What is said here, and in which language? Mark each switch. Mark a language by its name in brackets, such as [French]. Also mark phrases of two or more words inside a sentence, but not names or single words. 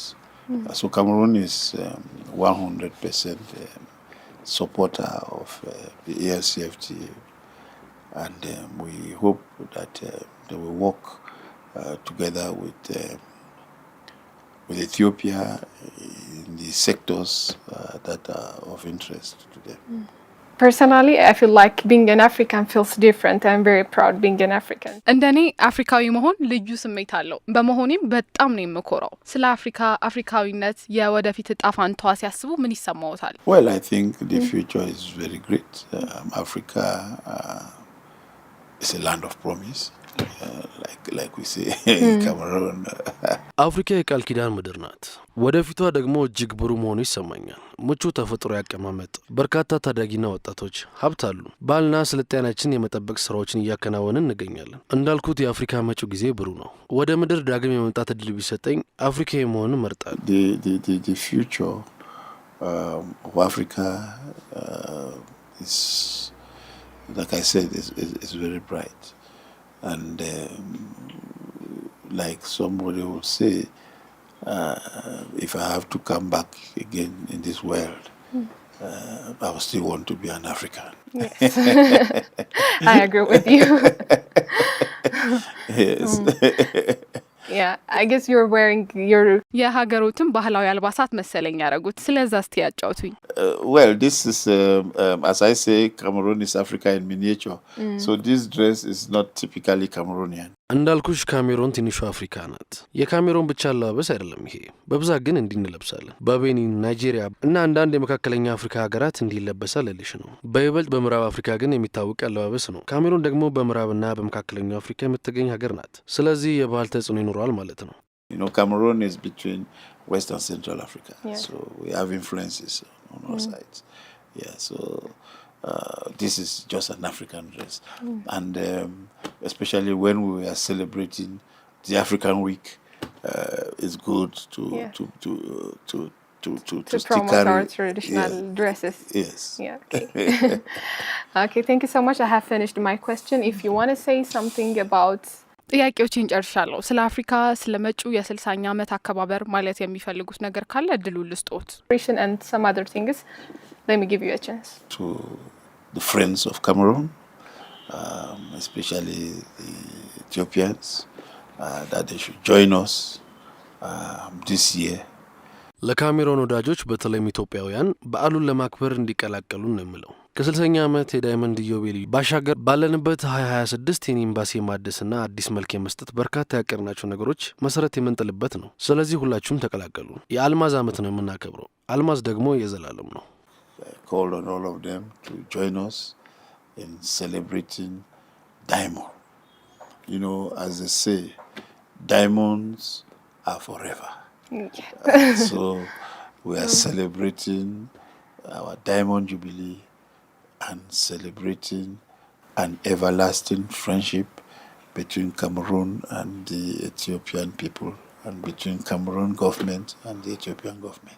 [English] So Cameroon is 100% supporter of the ALCFTA, and we hope that they will work together with Ethiopia in the sectors that are of interest to them. Personally, I feel like being an African feels different. I'm very proud being an African. [Amharic] እንደኔ አፍሪካዊ መሆን ልዩ ስሜት አለው። በመሆኔም በጣም ነው የምኮራው። ስለ አፍሪካዊነት የወደፊት እጣ ፈንታዋ ሲያስቡ ምን ይሰማዎታል? [English] Well, I think the future is very great. Africa is a land of promise. Like we say in Cameroon. [Amharic] አፍሪካ የቃል ኪዳን ምድር ናት። ወደፊቷ ደግሞ እጅግ ብሩህ መሆኑ ይሰማኛል። ምቹ ተፈጥሮ ያቀማመጥ፣ በርካታ ታዳጊና ወጣቶች ሀብት አሉ። ባህልና ስልጣኔያችን የመጠበቅ ስራዎችን እያከናወንን እንገኛለን። እንዳልኩት የአፍሪካ መጪው ጊዜ ብሩህ ነው። ወደ ምድር ዳግም የመምጣት እድል ቢሰጠኝ አፍሪካዊ መሆንን እመርጣለሁ። [English] The future of Africa is, like I said, is very bright. And like somebody would say, if I have to come back again in this world, I will still want to be an African. Yes. I agree with you. Yes. Yeah, I guess you're wearing your [Amharic] የሀገሮትን ባህላዊ አልባሳት መሰለኝ ያደረጉት። ስለዛ እስቲ ያጫውቱኝ። [English] Well, this is, as I say, Cameroon is Africa in miniature. So this dress is not typically Cameroonian. [Amharic] እንዳልኩሽ ካሜሮን ትንሿ አፍሪካ ናት። የካሜሮን ብቻ አለባበስ አይደለም ይሄ፣ በብዛት ግን እንዲህ እንለብሳለን። በቤኒን፣ ናይጄሪያ እና አንዳንድ የመካከለኛ አፍሪካ ሀገራት እንዲህ ይለበሳል ልልሽ ነው። በይበልጥ በምዕራብ አፍሪካ ግን የሚታወቅ አለባበስ ነው። ካሜሮን ደግሞ በምዕራብና በመካከለኛው አፍሪካ የምትገኝ ሀገር ናት። ስለዚህ የባህል ተጽዕኖ ይኖረዋል ማለት ነው። [English] You know, Cameroon is between West and Central Africa, Yeah. so we have influences on all sides. Yeah, so this is just an African dress, and especially when we are celebrating the African Week, it's good to Yeah. to promote carry, our traditional dresses. Yes. Yeah. Okay. Okay, thank you so much. I have finished my question. If you want to say something about [Amharic] ጥያቄዎችን ጨርሻለሁ። ስለ አፍሪካ ስለ መጪው የ60ኛ ዓመት አከባበር ማለት የሚፈልጉት ነገር ካለ እድሉ ልስጦት። [English] And some other things. Let me give you a chance. To the friends of Cameroon, especially the Ethiopians, that they should join us this year. [Amharic] ለካሜሮን ወዳጆች በተለይም ኢትዮጵያውያን በዓሉን ለማክበር እንዲቀላቀሉ ነው የምለው። ከ60ኛ ዓመት የዳይመንድ ኢዮቤልዩ ባሻገር ባለንበት 2026 ኤምባሲ ማደስና አዲስ መልክ የመስጠት በርካታ ያቀርናቸው ነገሮች መሰረት የምንጥልበት ነው። ስለዚህ ሁላችሁም ተቀላቀሉ። የአልማዝ ዓመት ነው የምናከብረው። አልማዝ ደግሞ የዘላለም ነው። [English] Call on all of them to join us in celebrating diamond. You know, as they say, diamonds are forever. So we are celebrating our Diamond Jubilee and celebrating an everlasting friendship between Cameroon and the Ethiopian people, and between Cameroon government and the Ethiopian government.